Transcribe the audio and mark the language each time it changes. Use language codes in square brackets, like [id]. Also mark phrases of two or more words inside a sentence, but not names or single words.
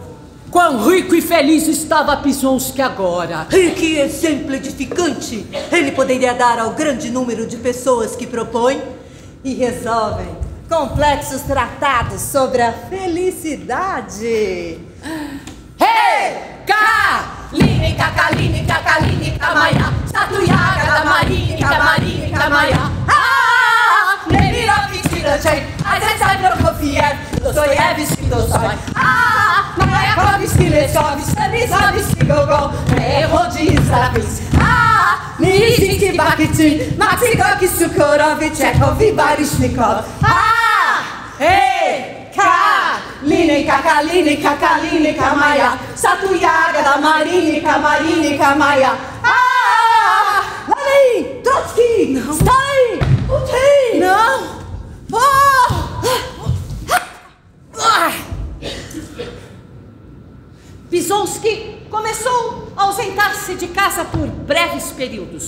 [pt] Quão rico e feliz estava Pizonsky agora. E que exemplo edificante ele poderia dar ao grande número de pessoas que propõem e resolvem complexos tratados sobre a felicidade. Kalinika, Kalinika, Kalinika, Maya, Statuyaga, Marinika, Marinika, Maya. Nemirovich, Tirachay, Azetsai, Prokofiev, Dostoyevsky, Dostoy. Mayakovsky, Lechov, Stanislavsky, Gogol, Rodizlavsky. Nijinsky, Bakhtin, Maximov, Sukhorov, Chekhov, Baryshnikov. Kalinika, Kalinika, Kalinika, Maya, Statuyaga, Marinika, Marinika, Maya. Lenin! Trotsky! Stalin! Putin! Não! Pizonsky começou a ausentar-se de casa por breves períodos.